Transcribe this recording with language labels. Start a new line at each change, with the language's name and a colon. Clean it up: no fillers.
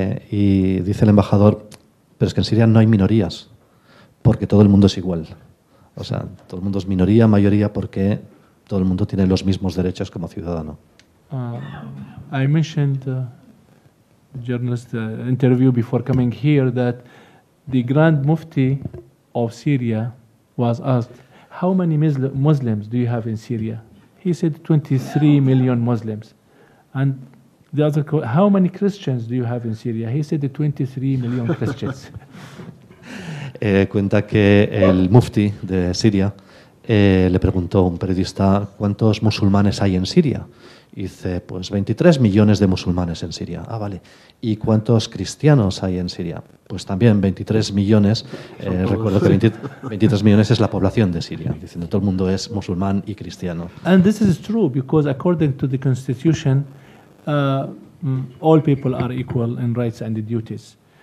Spanish: Y dice el embajador, pero es que en Siria no hay minorías, porque todo el mundo es igual. O sea, todo el mundo es minoría, mayoría, porque todo el mundo tiene los mismos derechos como ciudadano.
English: I mentioned the journalist interview before coming here that the Grand Mufti of Syria was asked, how many Muslims do you have in Syria? He said 23 million Muslims. And the other, how many Christians do you have in Syria? He said 23 million Christians.
Spanish: Cuenta que el mufti de Siria le preguntó a un periodista cuántos musulmanes hay en Siria. Y dice, pues 23 millones de musulmanes en Siria. Ah, vale. ¿Y cuántos cristianos hay en Siria? Pues también 23 millones. Recuerdo que 23 millones es la población de Siria, diciendo todo el mundo es musulmán y cristiano.
English: And this is true because according to the constitution, all people are equal in rights and duties.